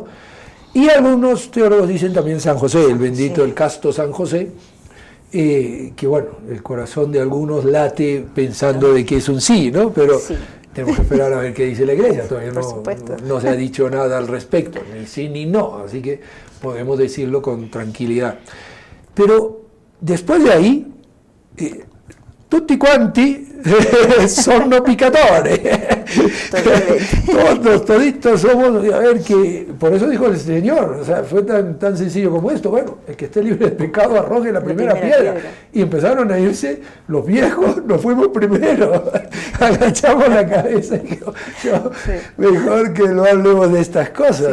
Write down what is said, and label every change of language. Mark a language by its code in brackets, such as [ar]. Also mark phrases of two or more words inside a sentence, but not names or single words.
[es] Y algunos teólogos dicen también San José, el bendito, el casto San José, que bueno, el corazón de algunos late pensando de que es un sí, ¿no? Pero Tenemos que esperar a ver qué dice la Iglesia, todavía no se ha dicho nada al respecto, ni sí ni no, así que podemos decirlo con tranquilidad. Pero después de ahí, [it] tutti quanti sono pecadores. [es] Todos, toditos somos, a ver, que por eso dijo el Señor, o sea, fue tan sencillo como esto. Bueno, el que esté libre de pecado arroje la primera piedra. Y empezaron a irse los viejos, nos fuimos primero, agachamos la cabeza y digo, mejor que no hablemos de estas cosas.